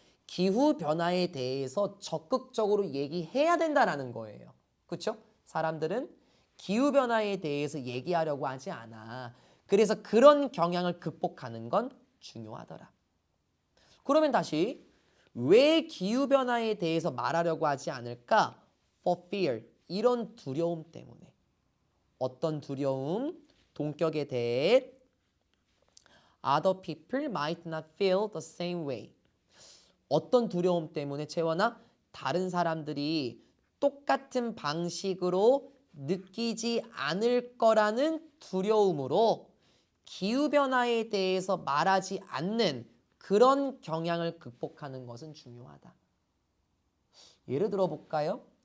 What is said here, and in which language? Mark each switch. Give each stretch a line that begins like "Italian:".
Korean: 기후변화에 대해서 적극적으로 얘기해야 된다라는 거예요. 그렇죠? 사람들은 기후변화에 대해서 얘기하려고 하지 않아. 그래서 그런 경향을 극복하는 건 중요하더라. 그러면 다시 왜 기후변화에 대해서 말하려고 하지 않을까?
English: For fear.
Korean: 이런 두려움 때문에. 어떤 두려움? 동격에 대해
English: Other people might not feel the same way.
Korean: 어떤 두려움 때문에 채원아? 다른 사람들이 똑같은 방식으로 느끼지 않을 거라는 두려움으로 기후변화에 대해서 말하지 않는 그런 경향을 극복하는 것은 중요하다. 예를 들어 볼까요?